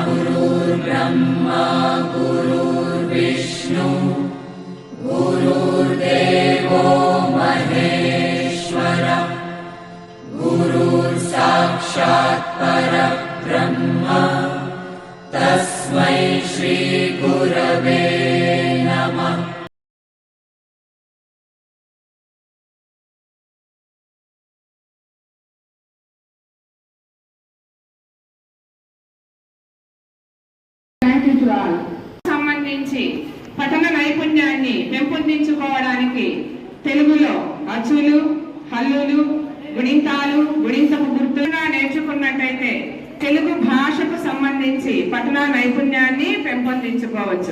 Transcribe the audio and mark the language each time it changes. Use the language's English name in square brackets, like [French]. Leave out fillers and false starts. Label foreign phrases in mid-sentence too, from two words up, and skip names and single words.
[Sanskrit] गुरुर्ब्रह्मा गुरुर्विष्णु गुरुर्देवो महेश्वर गुरुर्साक्षात् परब्रह्म तस्मै श्री गुरवे नमः। [Telugu] సంబంధించి పఠన నైపుణ్యాన్ని పెంపొందించుకోవడానికి తెలుగులో అచ్చులు, హల్లులు, గుణింతాలు, గుణింతపు గుర్తుగా నేర్చుకున్నట్టయితే తెలుగు భాషకు సంబంధించి పఠన నైపుణ్యాన్ని పెంపొందించుకోవచ్చు.